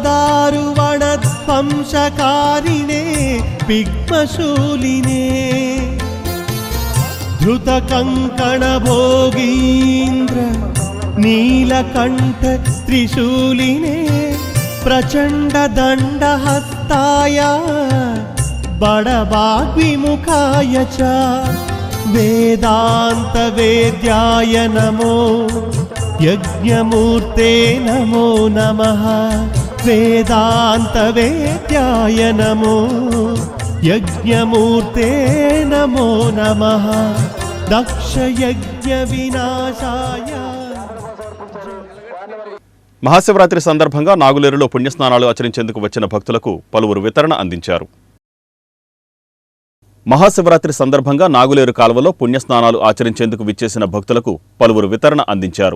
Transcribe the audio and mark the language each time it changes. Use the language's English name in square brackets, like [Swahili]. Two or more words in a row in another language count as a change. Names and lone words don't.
[Sanskrit] दारुवणध्वंसकारिणे पिग्मशूलिने धृतकङ्कणभोगीन्द्र नीलकण्ठ त्रिशूलिने प्रचण्डदण्डहस्ताय बडवाग्विमुखाय च वेदान्तवेद्याय नमो यज्ञमूर्ते नमो नमः वेदान्तवेद्याय नमो यज्ञमूर्ते नमो नमः दक्षयज्ञविनाशाय [Telugu] మహాశివరాత్రి సందర్భంగా నాగులేరులో పుణ్యస్నానాలు ఆచరించేందుకు వచ్చిన భక్తులకు పలువురు వితరణ అందించారు. మహాశివరాత్రి సందర్భంగా నాగులేరు కాల్వలో పుణ్యస్నానాలు ఆచరించేందుకు విచ్చేసిన భక్తులకు పలువురు వితరణ అందించారు.